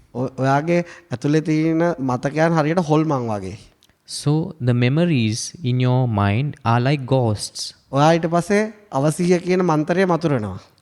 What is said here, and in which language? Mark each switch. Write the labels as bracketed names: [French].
[Sinhala] ඔයාගේ ඇතුලේ තියෙන මතකයන් හරියට හොල්මන් වගේ. [English] So the memories in your mind are like ghosts. [Sinhala] ඔයා ඊට පස්සේ අවසිය කියන මන්ත්‍රය මතුරනවා.